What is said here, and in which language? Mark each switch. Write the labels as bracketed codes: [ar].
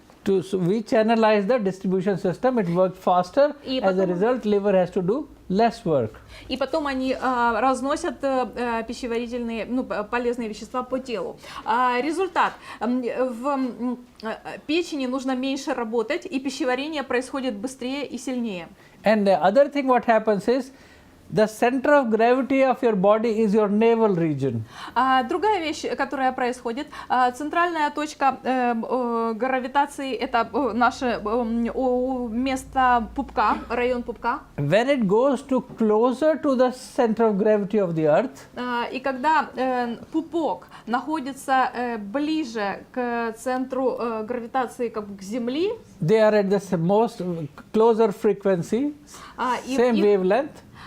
[en] So we channelize the distribution system. It works faster. [ru] И [en] As a [ru] потом- [en] result, liver has to do less work. [ru] И потом они разносят пищеварительные, полезные вещества по телу. Результат. В печени нужно меньше работать, и пищеварение происходит быстрее и сильнее. [en] And the other thing what happens is, the center of gravity of your body is your navel region. [ru] Другая вещь, которая происходит, центральная точка гравитации – это наше место пупка, район пупка. [en] When it goes closer to the center of gravity of the earth, [ru] И когда пупок находится ближе к центру гравитации, как бы к Земле, [en] they are at the most closer frequency, same wavelength.